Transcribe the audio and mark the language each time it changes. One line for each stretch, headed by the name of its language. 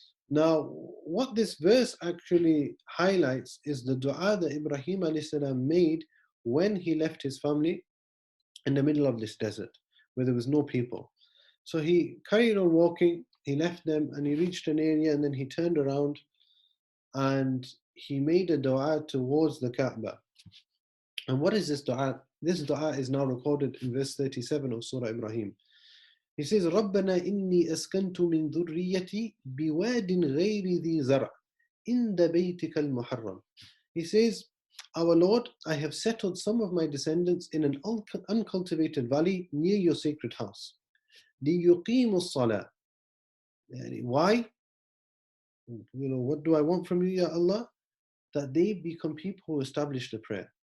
English: Now, what this verse actually highlights is the dua that Ibrahim alayhi salam made when he left his family in the middle of this desert, where there was no people. So he carried on walking, he left them, and he reached an area, and then he turned around, and he made a dua towards the Kaaba. And what is this dua? This dua is now recorded in verse 37 of Surah Ibrahim. He says,
Arabic: رَبَّنَا إِنِّي أَسْكَنْتُ مِنْ ذُرِّيَّتِي بِوَادٍ غَيْرِ ذِي زَرْعٍ عِنْدَ بَيْتِكَ الْمُحَرَّمِ.
English: He says, our Lord, I have settled some of my descendants in an uncultivated valley near your sacred house.
Arabic: لِيُقِيمُوا الصَّلَاةِ.
English: Why? What do I want from you, Ya Allah? That they become people who establish the prayer.